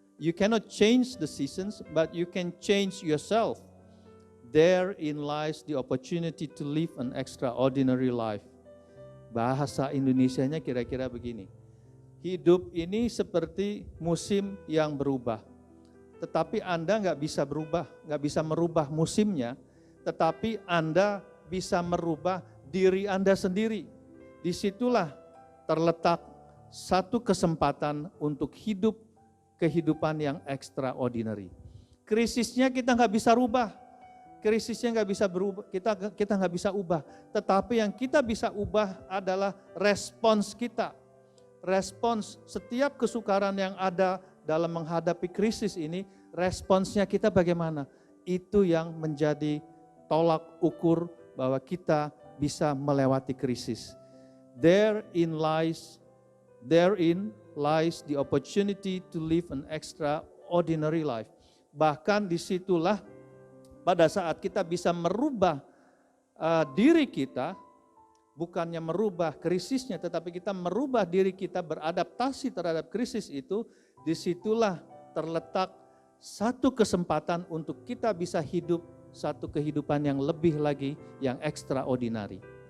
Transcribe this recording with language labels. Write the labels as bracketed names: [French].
[English] You cannot change the seasons, but you can change yourself. Therein lies the opportunity to live an extraordinary life. [Indonesian] Bahasa Indonesianya kira-kira begini. Hidup ini seperti musim yang berubah. Tetapi Anda nggak bisa berubah, nggak bisa merubah musimnya. Tetapi Anda bisa merubah diri Anda sendiri. Disitulah terletak satu kesempatan untuk hidup kehidupan yang extraordinary. Krisisnya kita nggak bisa rubah, krisisnya nggak bisa berubah, kita nggak bisa ubah. Tetapi yang kita bisa ubah adalah respons kita. Respons setiap kesukaran yang ada dalam menghadapi krisis ini, responsnya kita bagaimana? Itu yang menjadi tolak ukur bahwa kita bisa melewati krisis. [English] Therein lies the opportunity to live an extraordinary life. [Indonesian] Bahkan disitulah pada saat kita bisa merubah diri kita, bukannya merubah krisisnya, tetapi kita merubah diri kita beradaptasi terhadap krisis itu, disitulah terletak satu kesempatan untuk kita bisa hidup satu kehidupan yang lebih lagi, yang extraordinary.